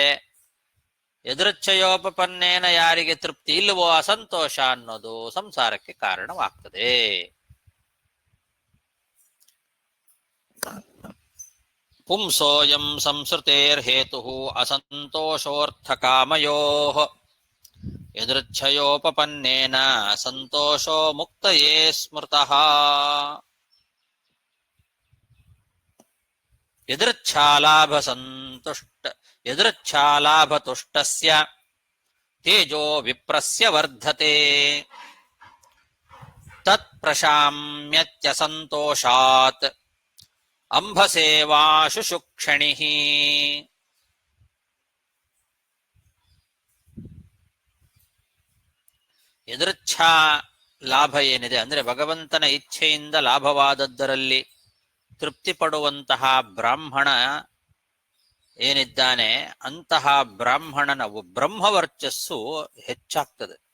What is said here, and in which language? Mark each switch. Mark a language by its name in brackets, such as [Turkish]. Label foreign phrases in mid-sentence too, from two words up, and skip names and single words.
[Kannada] ಯದೃಚ್ಛಯೋಪಪನ್ನೇನ ಯಾರಿಗೆ ತೃಪ್ತಿ ಇಲ್ಲವೋ ಅಸಂತೋಷ ಅನ್ನೋದು ಸಂಸಾರಕ್ಕೆ ಕಾರಣವಾಗ್ತದೆ. [Sanskrit] ಪುಂಸೋಯಂ ಸಂಸೃತೇರ್ಹೇತು ಅಸಂತೋಷೋರ್ಥಕಾಮಯೋಃ ಯದೃಚ್ಛಯೋಪಪನ್ನೇನ ಸಂತೋಷೋ ಮುಕ್ತಯೇ ಸ್ಮೃತಃ. ಯದೃಚ್ಛಾಲಾಭತುಷ್ಟಸ್ಯ ತೇಜೋ ವಿಪ್ರಸ್ಯ ವರ್ಧತೆ ತತ್ ಪ್ರಶಾಮ್ಯತ್ಯಸಂತೋಷಾತ್ ಅಂಭಸೇವಾಶುಷುಕ್ಷಣಿಃ. [Kannada] ಯದೃಚ್ಛಾ ಲಾಭ ಏನಿದೆ ಅಂದ್ರೆ ಭಗವಂತನ ಇಚ್ಛೆಯಿಂದ ಲಾಭವಾದದ್ದರಲ್ಲಿ ತೃಪ್ತಿ ಪಡುವಂತಹ ಬ್ರಾಹ್ಮಣ ಏನಿದ್ದಾನೆ, ಅಂತಹ ಬ್ರಾಹ್ಮಣನ ಬ್ರಹ್ಮವರ್ಚಸ್ಸು ಹೆಚ್ಚಾಗ್ತದೆ.